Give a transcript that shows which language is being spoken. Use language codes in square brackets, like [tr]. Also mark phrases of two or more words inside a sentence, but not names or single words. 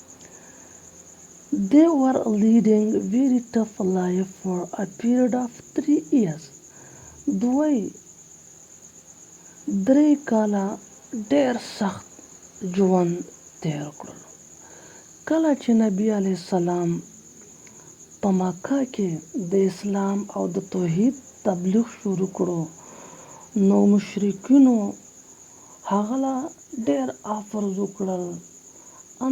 [en] they were leading very tough life for a period of 3 years [ps] دوی 3 کاله ډېر سخت ژوند تیر کړل کله چې نبی علیه السلام په مکه کې د اسلام او د توحید تبلیغ شروع کړو نو مشرکینو هغه لا ډېر آفرز وکړل ان